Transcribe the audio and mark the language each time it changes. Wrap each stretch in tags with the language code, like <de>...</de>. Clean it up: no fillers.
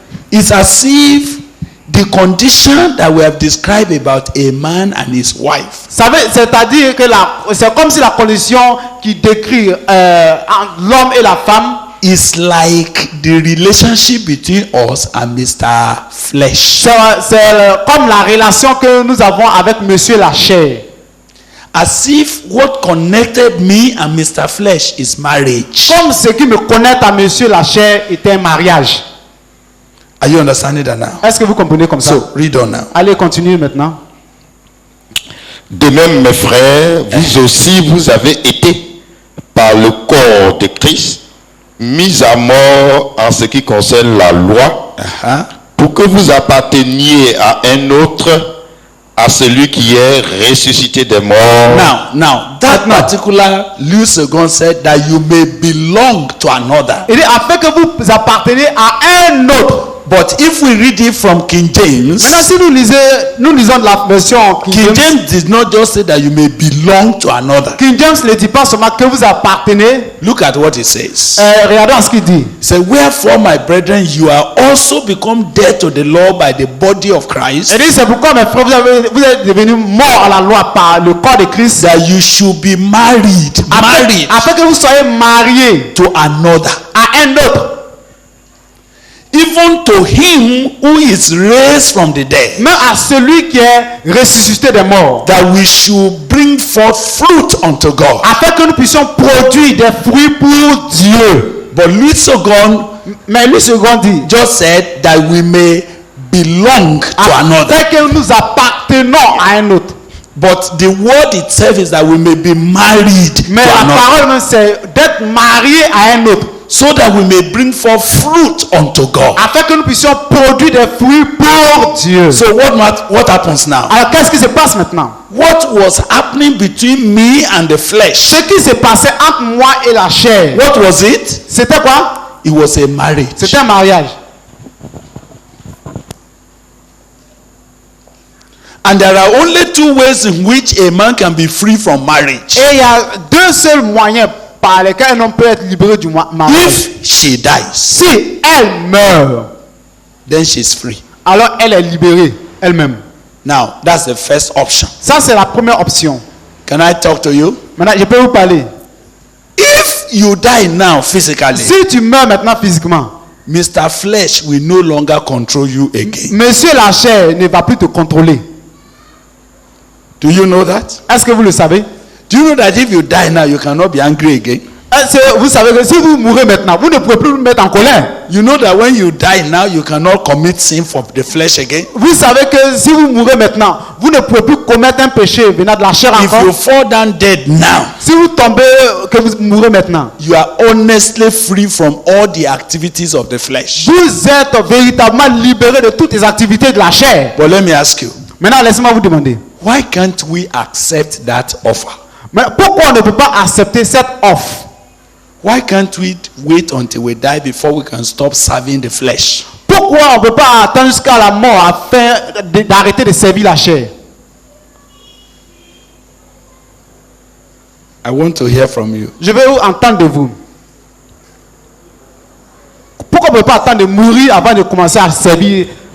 <en>It's as if the condition that we have described about a man and his wife</en> <fr>C'est-à-dire que c'est comme si la condition qui décrit entre l'homme et la femme,</fr> <en>is like the relationship between us and Mr. Flesh.</en> <fr>c'est comme la relation que nous avons avec Monsieur la chair.</fr> <en>As if what connected me and Mr. Flesh is marriage.</en> <fr>Comme ce qui me connecte à Monsieur la chair était un mariage.</fr> <en>Are you understanding that now?</en> <fr>Est-ce que vous comprenez comme ça?</fr> <en>So, read on now.</en> <fr>Allez, continuez maintenant. De même, mes frères, vous aussi, vous avez été, par le corps de Christ, mis à mort en ce qui concerne la loi, pour que vous apparteniez à un autre, à celui qui est ressuscité des morts.</fr> <en>Now, that particular Louis II said that you may belong to another.</en> <fr>Il dit afin que vous appartenez à un autre.</fr> <en>But if we read it from King James,</en> <fr>Maintenant, si nous lisons la version</fr> <en>King James did not just say that you may belong to another.</en> <fr>King James ne dit pas seulement que vous appartenez.</fr> <en>Look at what it says.</en> <fr>Regardons ce qu'il dit.</fr> <en>It says, wherefore, my brethren, you are also become dead to the law by the body of Christ,</en> <fr>Il dit c'est pourquoi mes frères vous êtes devenus morts à la loi par le corps de Christ.</fr> <en>that you should be married</en> <fr>Afin que vous soyez mariés</fr> <en>to another,</en> <fr>à un autre.</fr> <en>even to him who is raised from the dead,</en> <fr>Mais à celui qui est ressuscité des morts.</fr> <en>that we should bring forth fruit unto God.</en> <fr>Afin que nous puissions produire des fruits pour Dieu.</fr> <en>But Louis II</en> <fr>Mais lui second dit</fr> <en>just said that we may belong to another.</en> <fr>afin que nous appartenons à un autre.</fr> <en>But the word itself is that we may be married</en> <fr>Mais</fr> <en>to</en> <fr>la</fr> <en>another,</en> <fr>parole même c'est d'être marié à un autre.</fr> <en>so that we may bring forth fruit unto God.</en> <fr>Afin que nous puissions produire des fruits pour Dieu.</fr> <en>So what happens now?</en> <fr>Alors qu'est-ce qui se passe maintenant?</fr> <en>What was happening between me and the flesh?</en> <fr>Ce qui s'est passé entre moi et la chair.</fr> <en>What was it?</en> <fr>C'était quoi?</fr> <en>It was a marriage.</en> <fr>C'était un mariage.</fr> <en>And there are only two ways in which a man can be free from marriage.</en> <fr>Et il y a deux seuls moyens par lesquels un homme peut être libéré du mariage.</fr> <en>If she dies,</en> <fr>Si elle meurt,</fr> <en>then she's free.</en> <fr>alors elle est libérée elle-même.</fr> <en>Now, that's the first option.</en> <fr>Ça c'est la première option.</fr> <en>Can I talk to you?</en> <fr>Maintenant, je peux vous parler.</fr> <en>If you die now physically,</en> <fr>Si tu meurs maintenant physiquement,</fr> <en>Mr. Flesh will no longer control you again.</en> <fr>Monsieur la chair ne va plus te contrôler.</fr> <en>Do you know that?</en> <fr>Est-ce que vous le savez?</fr> <en>Do you know that if you die now, you cannot be angry again?</en> <fr>Vous savez que si vous mourrez maintenant, vous ne pouvez plus vous mettre en colère.</fr> <en>You know that when you die now, you cannot commit sin for the flesh again?</en> <fr>Vous savez que si vous mourrez maintenant, vous ne pouvez plus commettre un péché venant de la chair</fr> <en>If you</en> <fr>encore.</fr> <en>fall down dead now,</en> <fr>Si vous tombez, que vous mourrez maintenant,</fr> <en>you are honestly free from all the activities of the flesh.</en> <fr>vous êtes véritablement libéré de toutes les activités de la chair.</fr> <en>But let me ask you,</en> <fr>Maintenant, laissez-moi vous demander.</fr> <en>why can't we accept that offer?</en> <fr>Mais pourquoi on ne peut pas accepter cette offre?</fr> <en>Why can't we wait until we die before we can stop serving the flesh?</en> <fr>Pourquoi on ne peut pas attendre jusqu'à la mort afin d'arrêter de servir la chair?</fr> <en>I want to hear from you.</en> <fr>Je veux entendre de vous. Pourquoi on ne peut pas attendre de mourir avant de commencer à servir,</fr>